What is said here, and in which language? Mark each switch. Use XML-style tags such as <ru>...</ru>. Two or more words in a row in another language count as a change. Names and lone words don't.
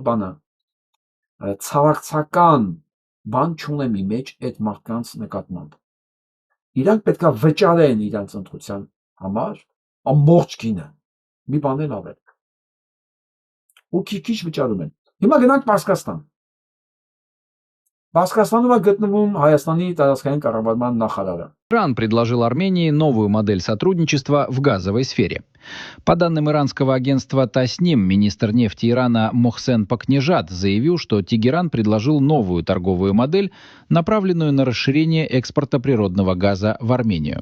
<hy>ցավակցական բան չունեմ իմ մեջ այդ մարդկանց նկատմամբ։ Իրանք պետքա վճարեն իրանց ընտրության համար ամբողջ գինը, մի բան էլ ավել։ Ու քիչ վճարում են։ Հիմա գնանք Պարսկաստան։ Պարսկաստանում է գտնվում Հայաստանի տարածքային կառավարման նախարարը։</hy> <ru>Иран предложил Армении новую модель сотрудничества в газовой сфере. По данным иранского агентства Тасним, министр нефти Ирана Мохсен Пакнежад заявил, что Тегеран предложил новую торговую модель, направленную на расширение экспорта природного газа в Армению.</ru>